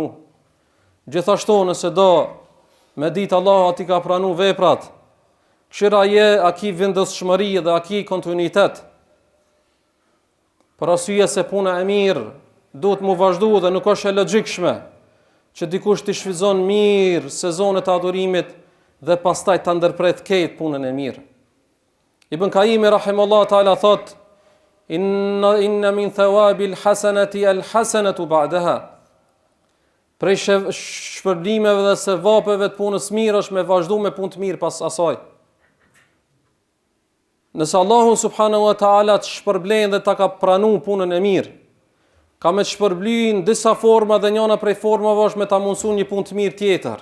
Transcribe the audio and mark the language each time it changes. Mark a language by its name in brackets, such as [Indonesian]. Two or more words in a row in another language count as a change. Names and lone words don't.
[Albanian] Gjithashtu nëse do me ditë Allahu ati ka pranu veprat, këshira je a ki vendosshmëri dhe a ki kontinuitet. Për arsye se puna e mirë duhet mu vazhdu dhe nuk është e logjikshme që dikush të shfryzon mirë sezonet e adhurimit dhe pastaj të ndërpret keq punën e mirë. [Arabic] Ibn Kaimi رحمه الله تعالى thot: إن من ثواب الحسنة الحسنة بعدها. [Albanian] Prej shpërblimeve dhe sevapeve të punës mirë është me vazhdu me punë të mirë pas asaj. Nëse Allahu [Arabic] سبحانه وتعالى [Albanian] të shpërblen dhe ta ka pranu punën e mirë, ka me të shpërblyen disa forma dhe njëna prej formave është me ta mundësu një punë të mirë tjetër.